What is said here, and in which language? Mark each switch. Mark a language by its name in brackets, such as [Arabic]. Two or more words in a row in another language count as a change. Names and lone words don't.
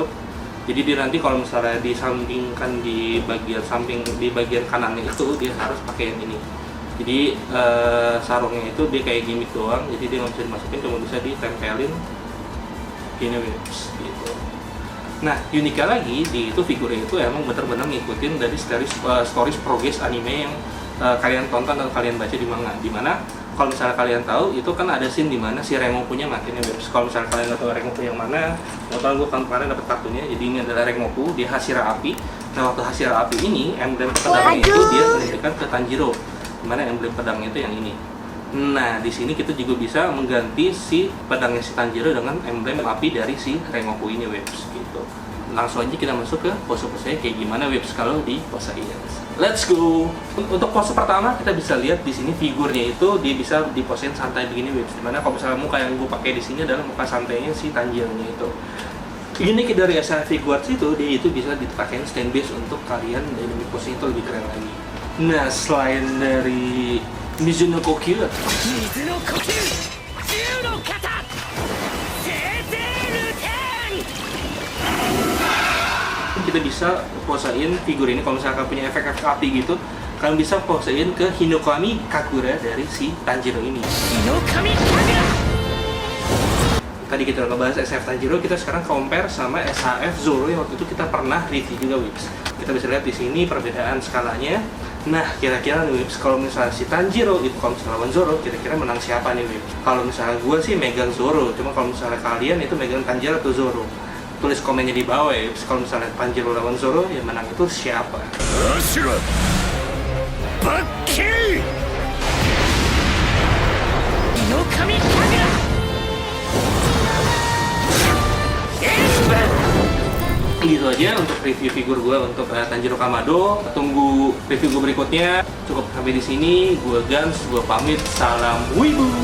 [Indonesian] Jadi dia nanti kalau misalnya disambingkan di bagian samping di bagian kanannya itu dia harus pakai yang ini. Jadi sarungnya itu dia kayak gimmick doang, jadi dia nggak bisa dimasukin, cuma bisa ditempelin gini Whips gitu. Nah uniknya lagi di itu figurnya itu emang bener-bener ngikutin dari [English] stories progress [Indonesian] anime yang kalian tonton atau kalian baca di manga. Dimana kalau misalnya kalian tahu itu kan ada scene dimana si Rengoku-nya matinya Whips. Kalau misalnya kalian nggak tahu Rengoku yang mana, nonton gue kan kemarin dapat kartunya. Jadi ini adalah Rengoku, dia Hashira Api. Nah waktu Hashira Api ini emblem pedangnya itu dia menunjukkan ke Tanjiro, dimana emblem pedangnya itu yang ini. Nah di sini kita juga bisa mengganti si pedangnya si Tanjiro dengan emblem api dari si Rengoku ini Whips gitu. Langsung aja kita masuk ke pose-pose kayak gimana Whips kalau di pose ini. [English] Let's go. [Indonesian] Untuk pose pertama kita bisa lihat di sini figurnya itu dia bisa diposein santai begini Whips. Dimana kalau misalnya muka yang gue pakai di sini adalah muka santainya si Tanjiro-nya itu. Unik dari SR Figuarts itu dia itu bisa dipakai [English] stand base [Indonesian] untuk kalian [English] dynamic pose [Indonesian] itu lebih keren lagi. Nah selain dari Mizuno Kokyu. [Japanese] 水の呼吸銃の型生成ルテン [Indonesian] Kita bisa posein figur ini kalau misalkan punya efek-efek api gitu, kalian bisa posein ke Hinokami Kagura dari si Tanjiro ini. [Japanese] 日の神神楽 [Indonesian] Tadi kita udah ngebahas SHF Tanjiro, kita sekarang compare sama SHF Zoro yang waktu itu kita pernah review juga, Wips. Kita bisa lihat di sini perbedaan skalanya. Nah, kira-kira nih, Wips, kalau misalnya si Tanjiro itu kalau misalnya lawan Zoro, kira-kira menang siapa nih, Wips? Kalau misalnya gue sih megang Zoro, cuma kalau misalnya kalian itu megang Tanjiro atau Zoro, tulis komennya di bawah ya, Wips. Kalau misalnya Tanjiro lawan Zoro, yang menang itu siapa? [Japanese] 足がバッキリ日の神神楽 [Indonesian] Gitu aja untuk review figur gue untuk Tanjiro Kamado. Tunggu review gue berikutnya. Cukup sampai di sini. Gue Gans, gue pamit. Salam Wibu.